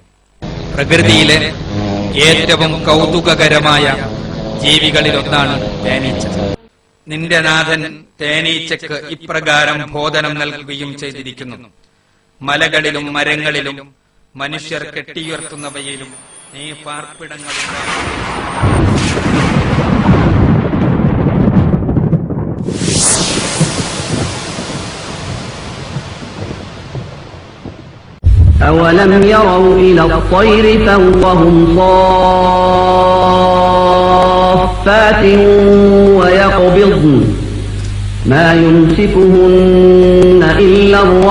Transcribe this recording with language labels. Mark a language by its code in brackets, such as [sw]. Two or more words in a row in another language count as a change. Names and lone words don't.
[ml] പ്രകൃതിയിലെ ഏറ്റവും കൗതുകകരമായ ജീവികളിലൊന്നാണ് തേനീച്ച. നിന്റെ നാഥൻ തേനീച്ചക്ക് ഇപ്രകാരം ബോധനം നൽകുകയും ചെയ്തിരിക്കുന്നു: മലകളിലും മരങ്ങളിലും മനുഷ്യർ കെട്ടിയുയർത്തുന്നവയിലും നീ പാർപ്പിടങ്ങളുണ്ടാകും. [ar] أولم يروا إلى الطير فوقهم صافات ويقبضن ما يمسكهن إلا